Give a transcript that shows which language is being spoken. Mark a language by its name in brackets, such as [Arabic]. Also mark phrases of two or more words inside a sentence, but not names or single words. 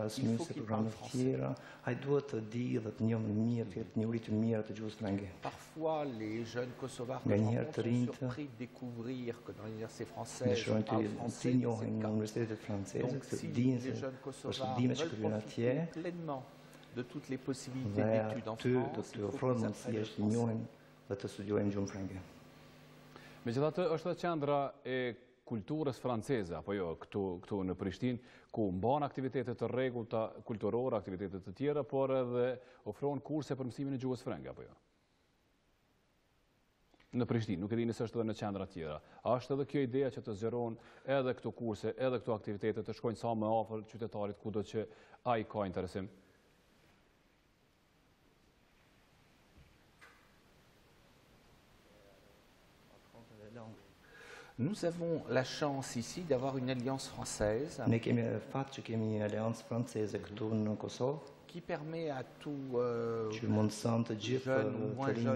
[French] Il faut qu'il parle français. Parfois, les jeunes kosovars que je rencontre sont surpris de découvrir que dans l'université française, on parle français. Donc, si les jeunes kosovars veulent profiter pleinement de toutes les possibilités d'études en France, il faut qu'ils apprennent le français. [Albanian] Megjithatë, është edhe qendra e kulturës franceze, apo jo, këtu në Prishtinë, ku mban aktivitete të rregullta kulturore, aktivitete të tjera, por edhe ofron kurse për mësimin e gjuhës frënge, apo jo? Në Prishtinë, nuk e di nëse është edhe në qendra tjera. A është edhe kjo ideja që të zgjerohen edhe këto kurse, edhe këto aktivitete të shkojnë sa më afër qytetarit kudo që ai ka interesim? [French] Nous avons la chance ici d'avoir une alliance française qui permet à tout jeune ou moins jeune